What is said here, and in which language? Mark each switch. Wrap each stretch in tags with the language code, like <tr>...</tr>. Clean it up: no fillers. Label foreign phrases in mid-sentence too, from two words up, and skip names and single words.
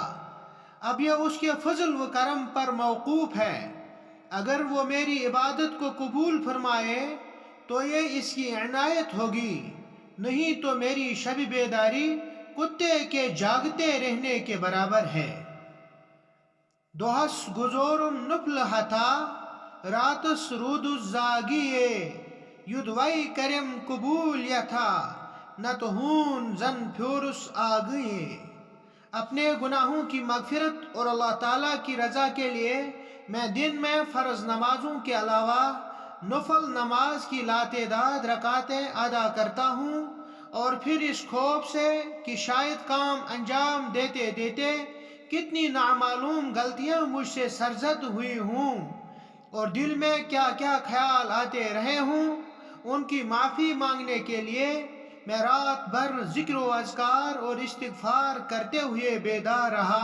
<ur>اب یہ اس کے فضل و کرم پر موقوف ہے. اگر وہ میری عبادت کو قبول فرمائے تو یہ اس کی عنایت ہوگی، نہیں تو میری شب بیداری کتے کے جاگتے رہنے کے برابر ہے.</ur> <ks>دۄہس گُزورم نُفلہٕ ہتھا راتس روٗدُس زاگِیے یُدوے کرٮ۪م قبوٗل یتھا نتہٕ ہوٗن زن پھیوٗرُس آگٕیے.</ks> <ur>اپنے گناہوں کی مغفرت اور اللہ تعالیٰ کی رضا کے لیے میں دن میں فرض نمازوں کے علاوہ نفل نماز کی لاتعداد رکعتیں ادا کرتا ہوں، اور پھر اس خوف سے کہ شاید کام انجام دیتے دیتے کتنی نامعلوم غلطیاں مجھ سے سرزد ہوئی ہوں اور دل میں کیا کیا خیال آتے رہے ہوں، ان کی معافی مانگنے کے لیے میں رات بھر ذکر و اذکار اور استغفار کرتے ہوئے بیدار رہا.</ur>